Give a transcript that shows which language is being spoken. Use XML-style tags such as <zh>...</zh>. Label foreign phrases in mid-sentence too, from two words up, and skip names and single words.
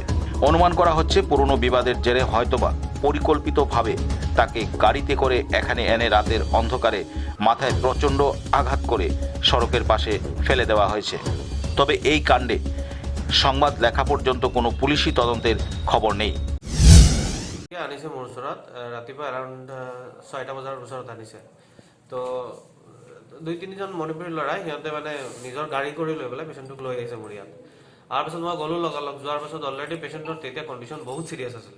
<bn>অনুমান করা হচ্ছে পুরনো বিবাদের জেরে হয়তোবা পরিকল্পিতভাবে তাকে গাড়িতে করে এখানে এনে রাতের অন্ধকারে মাথায় প্রচণ্ড আঘাত করে সড়কের পাশে ফেলে দেওয়া হয়েছে। তবে এই কাণ্ডে সংবাদ লেখা পর্যন্ত কোনো পুলিশি তদন্তের খবর নেই।</bn> <as>আনিছে মোৰ ওচৰত ৰাতিপুৱা এৰাউণ্ড 6টা বজাৰ ওচৰত আনিছে। তো 2-3 জন মণিপুৰী ল'ৰাই সিহঁতে মানে নিজৰ গাড়ী কৰি লৈ পেলাই পেচেণ্টটোক লৈ আহিছে মোৰ ইয়াত। আৰু পিছত মই গ'লোঁ লগালগ, যোৱাৰ পাছত অলৰেডি পেচেণ্টৰ তেতিয়া কণ্ডিশ্যন বহুত চিৰিয়াছ আছিলে।</as>